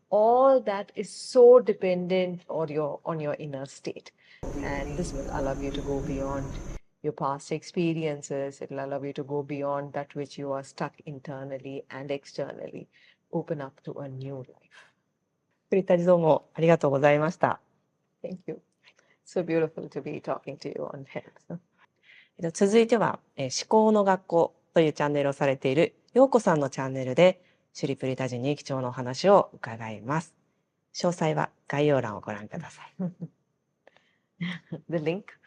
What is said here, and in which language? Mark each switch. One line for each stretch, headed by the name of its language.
English: All that is so dependent on your inner state, and this will allow you to go beyond your past experiences. It will allow you to go beyond that which you are stuck internally and externally, open up to a new life.
Japanese: プリタジどうもありがとうございました。
English: Thank you. So beautiful to be talking to you on health.
Japanese: 続いては、思考の学校というチャンネルをされている陽子さんのチャンネルでシュリプリタジに貴重なお話を伺います。詳細は概要欄をご覧ください。
English: The link.